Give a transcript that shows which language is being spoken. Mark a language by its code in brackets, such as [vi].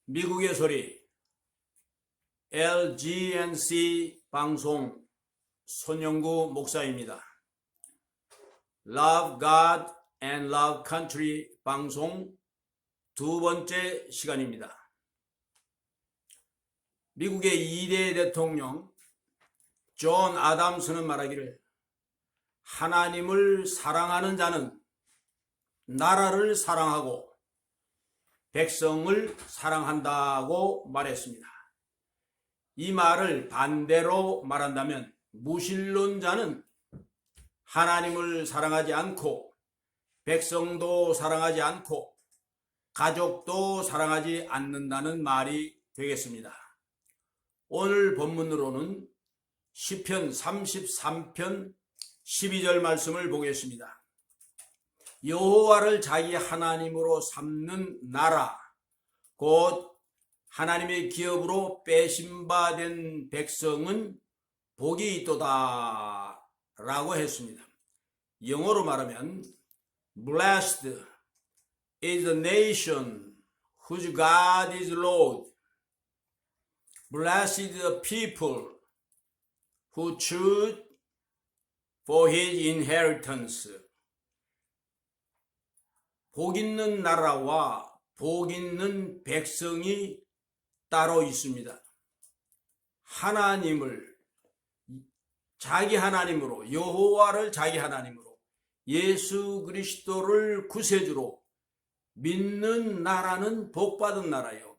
[ko] 미국의 소리 LGNC 방송 손영구 목사입니다. Love God and Love Country 방송 두 번째 시간입니다. 미국의 2대 대통령 존 아담스는 말하기를 하나님을 사랑하는 자는 나라를 사랑하고 백성을 사랑한다고 말했습니다. 이 말을 반대로 말한다면 무신론자는 하나님을 사랑하지 않고 백성도 사랑하지 않고 가족도 사랑하지 않는다는 말이 되겠습니다. 오늘 본문으로는 시편 33편 12절 말씀을 보겠습니다. 여호와를 자기 하나님으로 삼는 나라 곧 하나님의 기업으로 빼심받은 백성은 복이 있도다 라고 했습니다. [en] 영어로 말하면 Blessed is the nation whose God is Lord. Blessed is the people who choose for his inheritance. [ko] 복 있는 나라와 복 있는 백성이 따로 있습니다. 하나님을 자기 하나님으로, 여호와를 자기 하나님으로, 예수 그리스도를 구세주로 믿는 나라는 복받은 나라요.